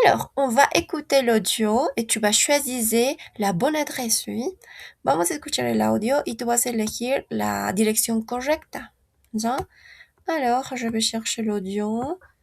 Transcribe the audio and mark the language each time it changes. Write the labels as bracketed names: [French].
[French] Alors, on va écouter l'audio et tu vas choisir la bonne adresse, oui. [Spanish] Vamos a escuchar el audio y tú vas a elegir la dirección correcta. ¿Ya? [French] Alors, je vais chercher l'audio.